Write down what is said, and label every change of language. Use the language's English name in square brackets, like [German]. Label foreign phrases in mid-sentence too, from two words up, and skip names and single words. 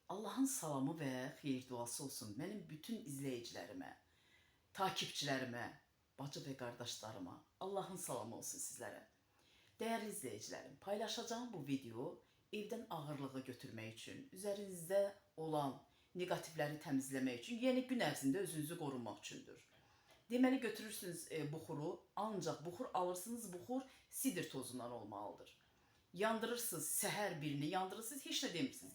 [Turkish] Allah'ın salamı [Azerbaijani] ve xeyir duası [Turkish] olsun benim bütün izleyicilerime, takipçilerime, [Azerbaijani] bacı ve [Turkish] kardeşlerime. [Azerbaijani] Allah'ın salamı olsun sizlere. [Turkish] Değerli izleyicilerim, paylaşacağım bu video evden [Azerbaijani] ağırlığı götürmək üçün, üzərinizdə olan negatifləri təmizləmək üçün, yeni gün ərzində özünüzü qorumaq üçündür. Deməli götürürsünüz buxuru, ancaq buxur alırsınız, buxur sidir tozundan olmalıdır. Yandırırsınız, səhər birini yandırırsınız, heç nə demirsiniz.